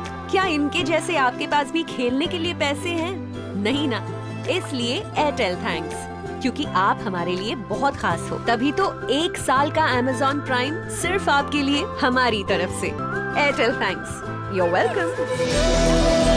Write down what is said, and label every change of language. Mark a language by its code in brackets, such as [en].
[hi] क्या इनके जैसे आपके पास भी खेलने के लिए पैसे हैं? नहीं ना, इसलिए एयरटेल थैंक्स, क्योंकि आप हमारे लिए बहुत खास हो. तभी तो 1 साल का Amazon प्राइम सिर्फ आपके लिए हमारी तरफ से. [en] Airtel thanks, you are welcome.